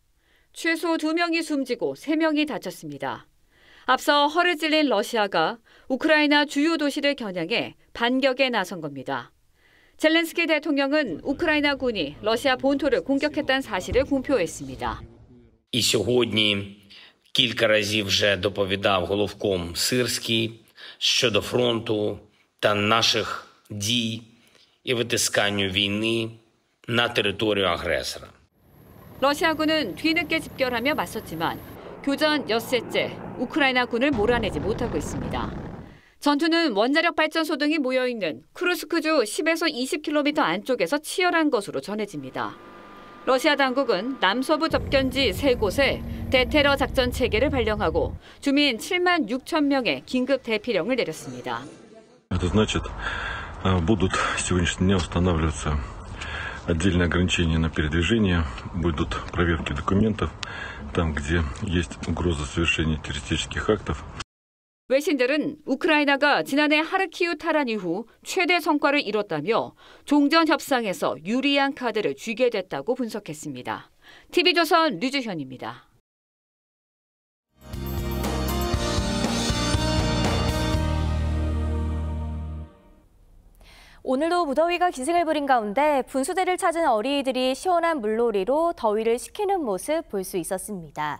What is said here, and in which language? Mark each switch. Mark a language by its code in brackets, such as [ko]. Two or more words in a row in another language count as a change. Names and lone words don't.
[ko] 최소 2명이 숨지고 3명이 다쳤습니다. 앞서 허를 찔린 러시아가 우크라이나 주요 도시를 겨냥해 반격에 나선 겁니다. 젤렌스키 대통령은 우크라이나 군이 러시아 본토를 공격했다는 사실을 공표했습니다. [uk] І сьогодні кілька разів вже доповідав головком Сирський щодо фронту та наших дій і витисканню війни на територію агресора. [ko] 러시아군은 뒤늦게 집결하며 맞섰지만 교전 엿새째 우크라이나 군을 몰아내지 못하고 있습니다. 전투는 원자력 발전소 등이 모여있는 쿠르스크주 10에서 20km 안쪽에서 치열한 것으로 전해집니다. 러시아 당국은 남서부 접견지 3곳에 대테러 작전 체계를 발령하고 주민 7만 6천 명의 긴급 대피령을 내렸습니다. [ru] Это значит, будут с сегодняшнего дня устанавливаться отдельные ограничения на передвижение, будут проверки документов там, где есть угроза совершения террористических актов. [ko] 외신들은 우크라이나가 지난해 하르키우 탈환 이후 최대 성과를 이뤘다며 종전 협상에서 유리한 카드를 쥐게 됐다고 분석했습니다. TV조선 류주현입니다. 오늘도 무더위가 기승을 부린 가운데 분수대를 찾은 어린이들이 시원한 물놀이로 더위를 식히는 모습 볼 수 있었습니다.